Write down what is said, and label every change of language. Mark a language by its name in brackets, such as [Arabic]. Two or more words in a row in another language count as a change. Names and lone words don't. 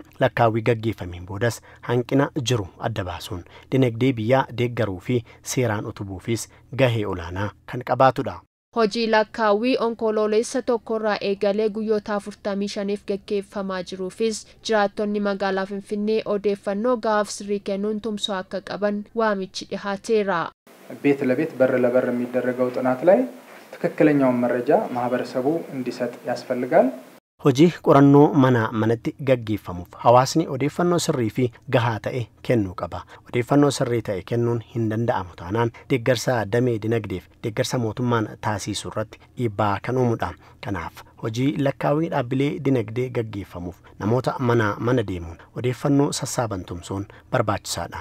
[Oromo] Lakkaawii gaggeeffameen boodas hanqina jiru adda baasuun dinagdee biyyaa deeggaruu fi seeraan utubuufis gahee olaanaa kan qabaatudha. Hojii lakkaawii onkoloolessa 1 irraa eegalee guyyoota 45f gaggeeffamaa jiruufis jiraattonni magaalaa Finfinnee odeeffannoo gahaaf sirrii kennuun tumsoo akka qaban waamichi dhihaateera. [Amharic] ቤት ለቤት በር ለበር የሚደረገው ጥናት ላይ ትክክለኛውን መረጃ ማህበረሰቡ እንዲሰጥ ያስፈልጋል። [Oromo] Hojii qorannoo manatti gaggeeffamuuf hawaasni odeeffannoo sirrii fi gahaa ta'e kennuu qaba. Odeeffannoo sirrii ta'e kennuun hin danda'amu taanaan deeggarsa damee dinagdeef deeggarsa mootummaan taasisuu irratti dhiibbaa kan uumudha. Kanaaf hojii lakkaawii dhaabbilee dinagdee gaggeeffamuuf namoota mana deemuun odeeffannoo sassaaban tumsuun barbaachisaadha.